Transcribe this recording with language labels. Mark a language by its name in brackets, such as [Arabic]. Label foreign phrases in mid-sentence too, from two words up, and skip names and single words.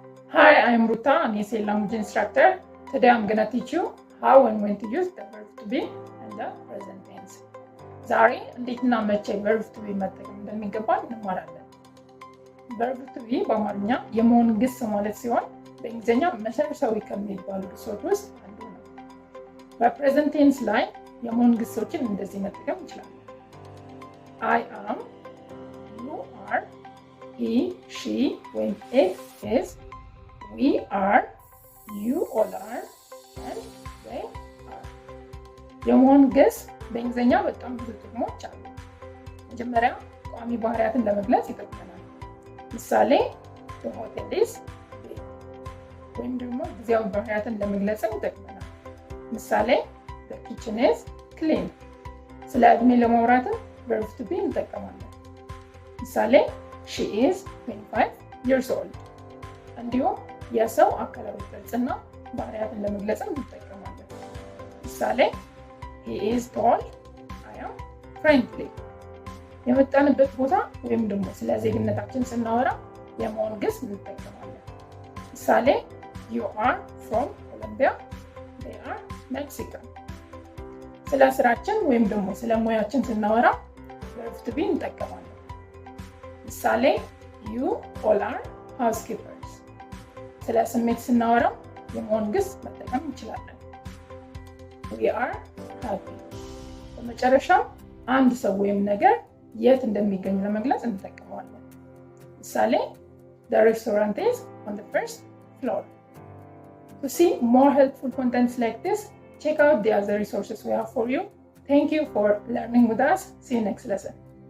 [English] Hi, I'm Ruta, an ESL language instructor. Today I'm going to teach you how and when to use the verb to be and the present tense. [Amharic] ዛሬ እንዴትና መቼ [English] verb to be [Amharic] መጠቀም እንደሚገባን እንማራለን። [English] verb to be [Amharic] በአማርኛ የመሆን ግስ ማለት ሲሆን በእንግሊዝኛ መሰረታዊ ከሚባሉ ግሶች ውስጥ አንዱ ነው። በፕሬዘንት ቴንስ ላይ የመሆን ግሶችን እንደዚህ መጠቀም እንችላለን። [English] I am, you are, he, she [Amharic] ወይም [English] it is, we are, you all are, and they are. [Amharic] የመሆን ግስ በእንግሊዝኛ በጣም ብዙ ጥቅሞች አሉ። መጀመሪያ ቋሚ ባህሪያትን ለመግለጽ ይጠቅመናል። ምሳሌ [English] the hotel is big [Amharic] ወይም ደግሞ ጊዜያዊ ባህሪያትን ለመግለጽም ይጠቅመናል። ምሳሌ [English] the kitchen is clean። [Amharic] ስለ እድሜ ለማውራትም [English] verb to [Amharic] be እንጠቀማለን። ምሳሌ [English] she is 25 years old። [Amharic] እንዲሁም የሰው አካላዊ ቅርጽና ባህሪያትን ለመግለጽም እንጠቀማለን። ምሳሌ [English] he is tall, I am friendly። [Amharic] የመጣንበት ቦታ ወይም ደግሞ ስለ ዜግነታችን ስናወራ የመሆን ግስ እንጠቀማለን። ምሳሌ [English] you are from Colombia, they are Mexican። [Amharic] ስለ ስራችን ወይም ደግሞ ስለ ሙያችን ስናወራ [English] verb to be [Amharic] እንጠቀማለን። ምሳሌ [English] you all are housekeepers። [Amharic] ስለ ስሜት ስናወራ የመሆን ግስ መጠቀም እንችላለን። [English] we are happy። [Amharic] በመጨረሻም አንድ ሰው ወይም ነገር የት እንደሚገኝ ለመግለጽ እንጠቀመዋለን። ምሳሌ [English] the restaurant is on the first floor። To see more helpful contents like this, check out the other resources we have for you. Thank you for learning with us. See you next lesson.